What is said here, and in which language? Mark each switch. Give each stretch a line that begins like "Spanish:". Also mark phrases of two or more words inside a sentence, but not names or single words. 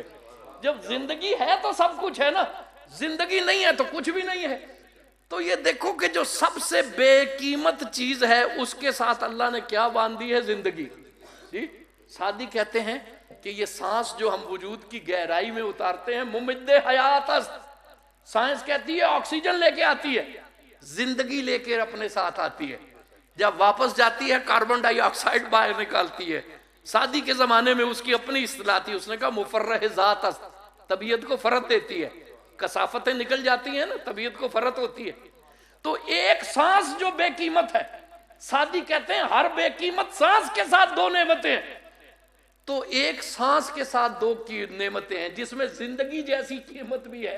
Urdu: جب زندگی ہے تو سب کچھ ہے نا، زندگی نہیں ہے تو کچھ بھی نہیں ہے۔ تو یہ دیکھو کہ جو سب سے بے قیمت چیز ہے اس کے ساتھ اللہ نے کیا باندھ دی ہے؟ زندگی جی۔ سعدی کہتے ہیں کہ یہ سانس جو ہم وجود کی گہرائی میں اتارتے ہیں
Persian: ممد حیات است،
Urdu: سائنس کہتی ہے آکسیجن لے کے آتی ہے، زندگی لے کے اپنے ساتھ آتی ہے، جب واپس جاتی ہے کاربن ڈائی آکسائڈ باہر نکالتی ہے۔ سعدی کے زمانے میں اس کی اپنی اصطلاح تھی، اس نے کہا
Persian: مفرح ذات است،
Urdu: طبیعت کو فرت دیتی ہے، کثافتیں نکل جاتی ہیں نا، طبیعت کو فرت ہوتی ہے۔ تو ایک سانس جو بے قیمت ہے، سعدی کہتے ہیں ہر بے قیمت سانس کے ساتھ دو نعمتیں ہیں، تو ایک سانس کے ساتھ دو کی نعمتیں ہیں جس میں زندگی جیسی قیمت بھی ہے۔